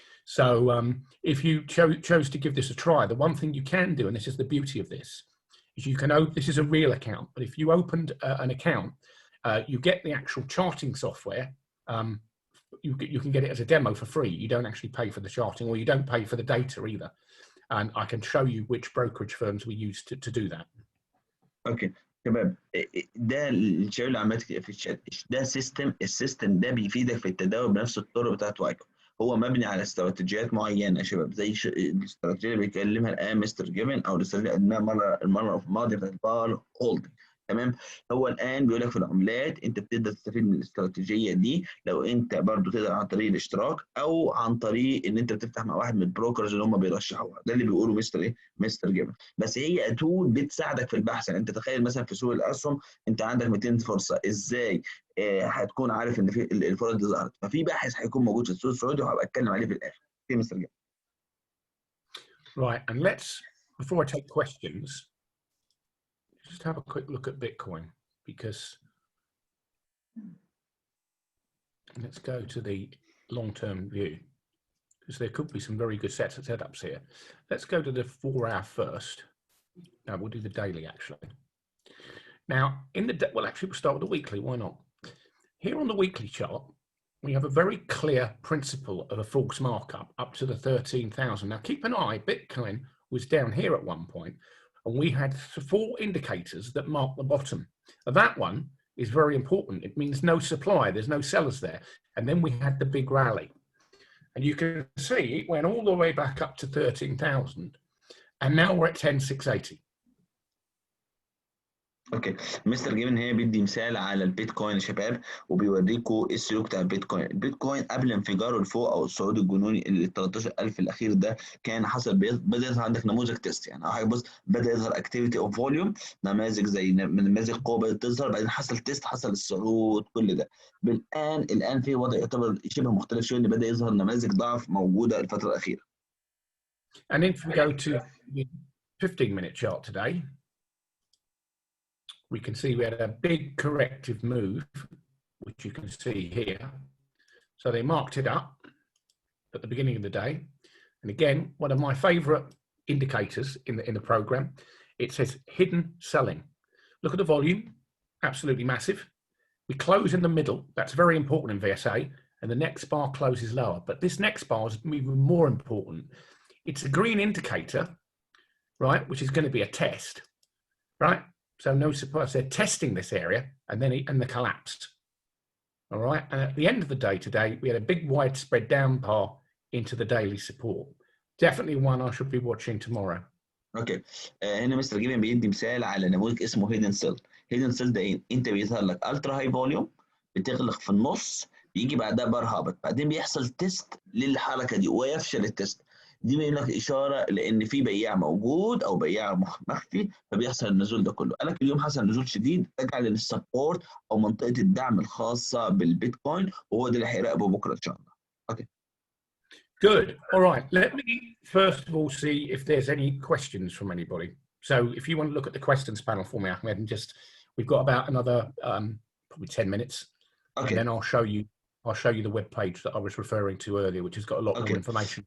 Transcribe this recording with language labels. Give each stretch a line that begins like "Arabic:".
English: So if you chose to give this a try, the one thing you can do, and this is the beauty of this, is you can open, this is a real account, but if you opened an account, you get the actual charting software. You can get it as a demo for free. You don't actually pay for the charting, or you don't pay for the data either. And I can show you which brokerage firms we use to do that.
Arabic: اوكي تمام. ده الشيء اللي عملت في الشات، ده السيستم ده بيفيدك في التداول بنفس الطرق بتاعت وايكو. هو مبني على استراتيجيات معينه يا شباب، زي الاستراتيجيه اللي بيكلمها الان مستر جيفن، او الاستراتيجيه اللي المره الماضيه بتاعت البار هولدنج. تمام. هو الان بيقول لك في العملات انت بتقدر تستفيد من الاستراتيجيه دي لو انت برضو تقدر عن طريق الاشتراك، او عن طريق ان انت بتفتح مع واحد من البروكرز اللي هم بيرشحوها. ده اللي بيقولوا مستر جيفن. بس هي تول بتساعدك في البحث. يعني انت تخيل مثلا في سوق الاسهم انت عندك 200 فرصه، ازاي هتكون عارف ان في الفرص دي ظهرت؟ ففي باحث هيكون موجود في السوق السعودي وهبقى اتكلم عليه في الاخر. في مستر جيفن.
English: Right, and let's, before I take questions, just have a quick look at Bitcoin, because let's go to the long-term view, because there could be some very good setups here. Let's go to the 4-hour first. No, we'll do the daily actually. Now, well, actually, we'll start with the weekly. Why not? Here on the weekly chart, we have a very clear principle of a false markup up to the 13,000. Now, keep an eye. Bitcoin was down here at one point, and we had 4 indicators that mark the bottom. Now, that one is very important. It means no supply. There's no sellers there. And then we had the big rally. And you can see it went all the way back up to 13,000. And now we're at 10,680.
Arabic: اوكي. مستر جيفن هنا بيدي مثال على البيتكوين يا شباب، وبيوريكم ايه السلوك بتاع البيتكوين. البيتكوين قبل انفجاره لفوق او الصعود الجنوني ال 13,000 الاخير ده، كان حصل بدا يظهر عندك نموذج تيست. يعني حضرتك بص، بدا يظهر اكتيفيتي اوف فوليوم، نماذج زي نماذج قوه بدات تظهر، بعدين حصل تيست، حصل الصعود، كل ده. الان في وضع يعتبر شبه مختلف شويه، ان بدا يظهر نماذج ضعف موجوده الفتره الاخيره.
English: And if we go to the 15-minute chart today, we can see we had a big corrective move, which you can see here. So they marked it up at the beginning of the day. And again, one of my favorite indicators in the program, it says hidden selling. Look at the volume, absolutely massive. We close in the middle. That's very important in VSA. And the next bar closes lower. But this next bar is even more important. It's a green indicator, right, which is going to be a test, right? So no surprise, they're testing this area and then the collapse. All right. And at the end of the day today, we had a big widespread down bar into the daily support. Definitely one I should be watching tomorrow.
Arabic: اوكي. هنا مستر جيفن بيدي مثال على نموذج اسمه هيدن سيل. هيدن سيل ده ايه؟ انت بيظهر لك الترا هاي فوليوم، بتغلق في النص، بيجي بعدها بار هابط، بعدين بيحصل تيست للحركه دي ويفشل التيست. دي بيقول لك اشاره لان في بياع موجود او بياع مخفي، فبيحصل النزول ده كله. قال لك اليوم حصل نزول شديد رجع للسبورت او منطقه الدعم الخاصه بالبيتكوين، وهو ده اللي هيراقبه بكره ان شاء الله. اوكي.
English: Good. All right. Let me first of all see if there's any questions from anybody. So if you want to look at the questions panel for me, Ahmed, and just, we've got about another probably 10 minutes. Okay. And then I'll show you the web page that I was referring to earlier, which has got a lot more information.